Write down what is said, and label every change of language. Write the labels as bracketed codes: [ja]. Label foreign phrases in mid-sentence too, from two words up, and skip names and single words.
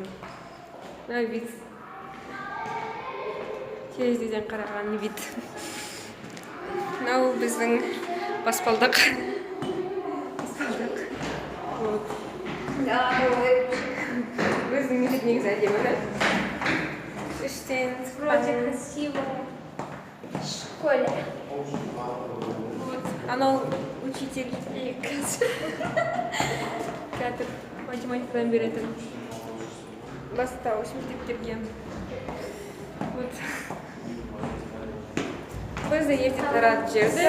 [kk] Мынау вид. Терезеден қараған вид. Мынау біздің баспалдақ. Біздің вид негізі әдемі, да? Іштен [ru] Вроде красиво. В школе. [kk] Анау учитель қазір математикадан беретін. Бастауыш мектептерге. Біз де ерте тарат жерді.